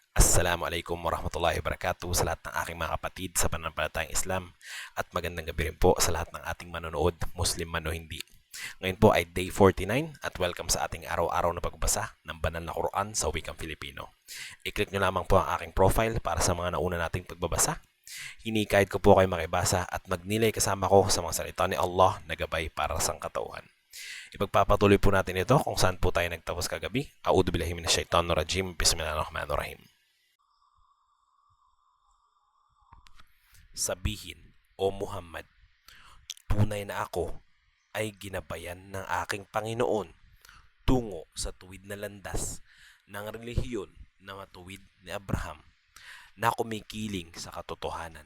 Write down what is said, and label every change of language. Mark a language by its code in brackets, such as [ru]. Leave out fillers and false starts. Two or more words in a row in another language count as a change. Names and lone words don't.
[ar] السلام عليكم ورحمة الله وبركاته [tl] sa lahat ng aking mga kapatid sa pananampalatayang Islam at magandang gabi rin po sa lahat ng ating manonood, Muslim man o hindi. Ngayon po ay day 49 at welcome sa ating araw-araw na pagbasa ng banal na Quran sa wikang Filipino. I-click nyo lamang po ang aking profile para sa mga nauna nating pagbabasa. Hinikayat ko po kayo makibasa at magnilay kasama ko sa mga salita ni Allah na gabay para sa katauhan. Ipagpapatuloy po natin ito kung saan po tayo nagtapos kagabi. [ar] أعوذ بالله من الشيطان الرجيم. بسم الله الرحمن الرحيم. [tl] Sabihin, O Muhammad, tunay na ako ay ginabayan ng aking Panginoon tungo sa tuwid na landas ng relihiyon na matuwid ni Abraham na kumikiling sa katotohanan.